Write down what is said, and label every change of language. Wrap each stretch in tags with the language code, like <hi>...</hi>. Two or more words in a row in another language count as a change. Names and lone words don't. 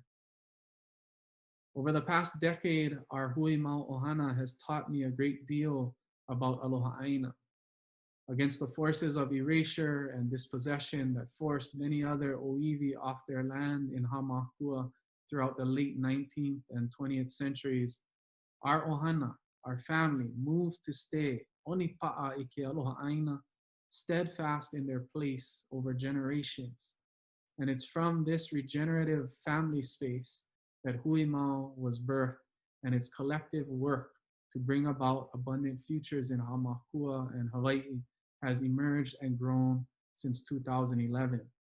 <en>Over the past decade, our huiMAU ohana has taught me a great deal about</en> <haw>Aloha ʻāina.</haw> <en>Against the forces of erasure and dispossession that forced many other ʻŌiwi off their land in Hāmākua throughout the late 19th and 20th centuries, our ohana, our family, moved to stay</en> <haw>ʻonipa'a i ke aloha ʻāina,</haw> <en>steadfast in their place over generations. And it's from this regenerative family space that huiMAU was birthed, and its collective work to bring about abundant futures in Hāmākua and Hawaii has emerged and grown since 2011.</en>